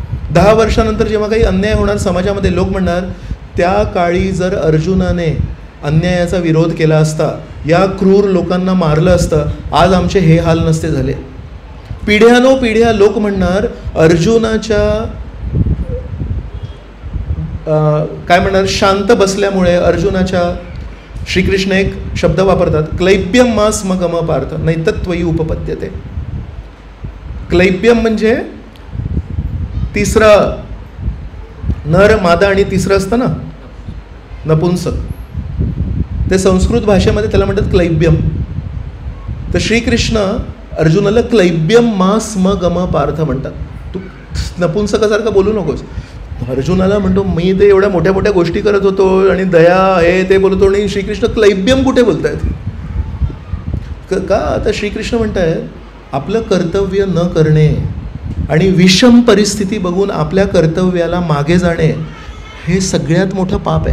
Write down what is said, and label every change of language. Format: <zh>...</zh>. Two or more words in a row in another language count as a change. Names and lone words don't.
<mr>10 वर्षानंतर जेव्हा काही अन्याय होणार समाजामध्ये, लोक म्हणणार त्या काळी जर अर्जुनाने अन्यायाचा विरोध केला असता, या क्रूर लोकांना मारलं असतं, आज आमचे हे हाल नसते झाले. पिढ्यानोपिढ्या लोक म्हणणार अर्जुनाच्या काय म्हणणार शांत बसल्यामुळे, अर्जुनाच्या, श्रीकृष्ण एक शब्द वापरतात,</mr> <sa>क्लैब्यम मा स्म गम पार्थ नैतत्वयी उपपद्यते.</sa> <mr>क्लैब्यम म्हणजे तिसरा, नर मादा आणि तिसरं असतं ना नपुंसक, ते संस्कृत भाषेमध्ये त्याला म्हणतात क्लैब्यम. तर श्रीकृष्ण अर्जुनाला</mr> <sa>क्लैब्यम मा स्म गम पार्थ</sa> <mr>म्हणतात. तू नपुंसकासारखं बोलू नकोस. अर्जुनाला म्हणतो मी ते एवढ्या मोठ्या मोठ्या गोष्टी करत होतो आणि दया हे ते बोलतो, आणि श्रीकृष्ण क्लैब्यम कुठे बोलतायत का? आता श्रीकृष्ण म्हणतायत आपलं कर्तव्य न करणे आणि विषम परिस्थिती बघून आपल्या कर्तव्याला मागे जाणे हे सगळ्यात मोठं पाप आहे.</mr>